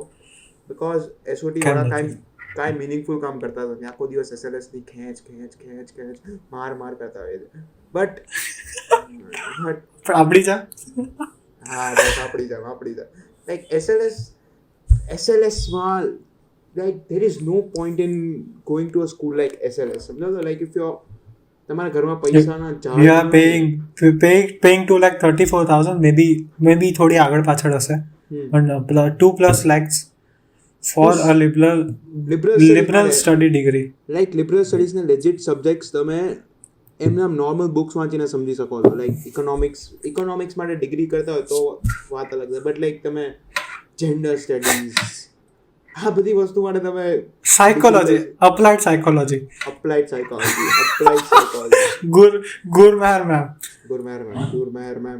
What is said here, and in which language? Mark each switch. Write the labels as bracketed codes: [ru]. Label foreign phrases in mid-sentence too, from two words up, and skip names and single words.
[gu] બિકોઝ એસઓટી વાળા કાંઈ મિનિંગફુલ કામ કરતા હતા નહીં. આખો દિવસ એસએલએસ ની ખેંચ માર કરતા હોય. બટ આપડી જા હા, બસ આપડી જા લાઈક એસએલએસમાં [en] like there is no point in going to a school like SLS. [gu] સમજો તો, [en] like if you're [gu] તમારા ઘરમાં પૈસાના [en] you are paying to like 34,000 maybe [gu] થોડી આગળ પાછળ હશે, પણ [en] 2+ lakhs for a liberal study degree. like liberal studies [gu] ને [en] legit subjects [gu] તમે એમના [en] normal books [gu] વાંચીને સમજી શકો છો. [en] like economics [gu] માટે ડિગ્રી કરતા હોય તો વાત અલગ છે, [en] but like [gu] તમે [en] gender studies [gu] આ બધી વસ્તુ માટે તમે [en] applied psychology ગુરમેહર મેમ